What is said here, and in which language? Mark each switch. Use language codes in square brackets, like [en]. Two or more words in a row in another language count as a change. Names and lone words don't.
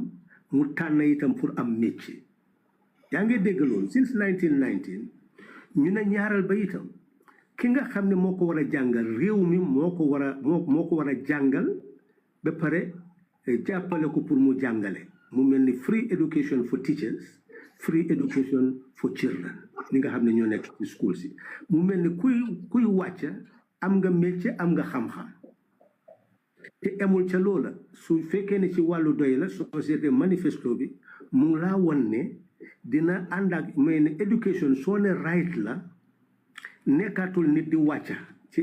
[wo] mu tànn itam pour am métier yaa ngi dégg loolu since 1919 ñu ne ñaaral ba itam ki nga xam ne moo ko war a jàngal réew mi moo ko war a jàngal ba pare jàppale ko pour mu jàngale mu mel ni [en] free education for teachers free education for children [wo] ñi nga xam ne ñoo nekk ci school si mu mel ni kuy wàcca am nga métier am nga xam-xam te emul ca loola su fekkee ne ci wàllu doy la société manifesto bi mu ngi laa won ne dina ànd ak may ne education soo ne right la nekkaatul nit di wàcca ci